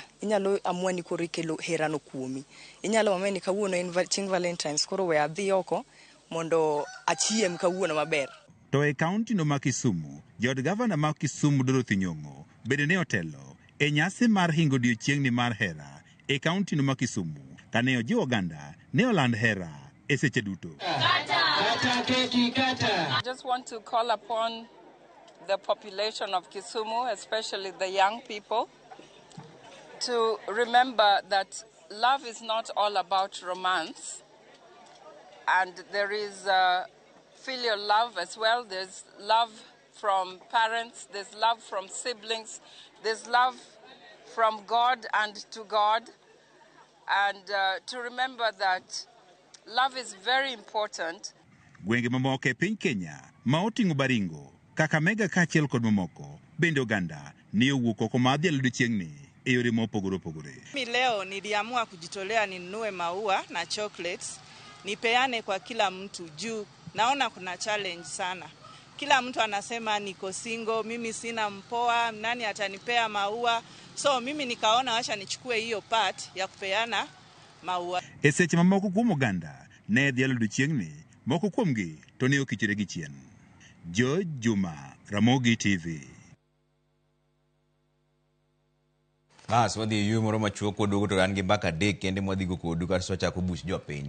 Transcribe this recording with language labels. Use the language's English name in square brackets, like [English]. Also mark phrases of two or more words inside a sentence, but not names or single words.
[Luo (Kenya and Tanzania)] Inyalo amua ni koro ikelo hera no kuomi. Inyalo amua ni kawuono en chieng' Valentines, koro we adhi oko mondo achiem kawuono maber. To e kaunti no ma Kisumu, jod gavana ma Kisumu Dorothy Nyong'o bende ne otelo e nyasi mar hingo odiochieng'ni mar hera e kaunti no ma Kisumu, kane ojiwo oganda ne oland hera e seche duto. [English] I just want to call upon the population of Kisumu, especially the young people, to remember that love is not all about romance, and there is filial love as well. There's love from parents, there's love from siblings, there's love from God and to God, and to remember that love is very important. [Luo (Kenya and Tanzania)] Gwenge mamoko e piny Kenya ma oting'o Baringo, Kakamega kaachiel kod mamoko bende oganda ni owuok oko ma adhi odiochieng'ni e yore mopogore opogore. [Swahili] Leo niliamua kujitolea ninunue maua na chocolates nipeane kwa kila mtu juu naona kuna challenge sana. Kila mtu anasema niko single, mimi sina mpoa, nani atanipea maua. So mimi nikaona acha nichukue hiyo part ya kupeana maua. [Luo (Kenya and Tanzania)] E seche mamoko kuom oganda ne dhi alodo chieng'ni, moko kuomgi to ne okichre gi chien. George Juma, Ramogi TV. Wadhi yuo moro machuo koduogo to an gi mbaka adek kende mwadhigo kodu kasto wachako buch jopiny.